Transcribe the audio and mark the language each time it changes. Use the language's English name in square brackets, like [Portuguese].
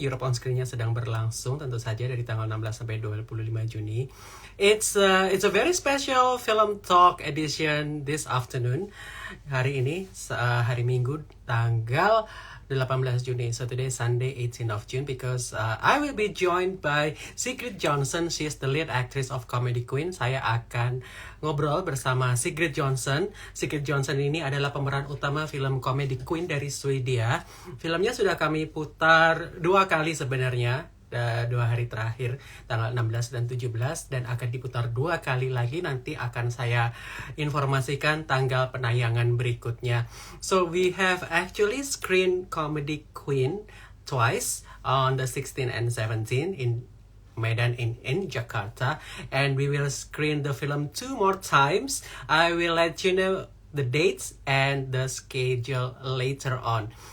[Indonesian] Europe On Screen-nya sedang berlangsung tentu saja dari tanggal 16 sampai 25 Juni. [English] It's a very special Film Talk edition this afternoon. [Indonesian] Hari ini, hari Minggu, tanggal 18 Juni. [English] So today is Sunday, 18th of June, because I will be joined by Sigrid Johnson. She is the lead actress of Comedy Queen. [Indonesian] Saya akan ngobrol bersama Sigrid Johnson. Sigrid Johnson ini adalah pemeran utama film Comedy Queen dari Swedia. Filmnya sudah kami putar 2 kali sebenarnya. 2 hari terakhir, tanggal 16 dan 17, dan akan diputar 2 kali lagi. Nanti akan saya informasikan tanggal penayangan berikutnya. [English] So we have actually screened Comedy Queen twice, on the 16th and 17th in Medan in Jakarta, and we will screen the film 2 more times. I will let you know the dates and the schedule later on.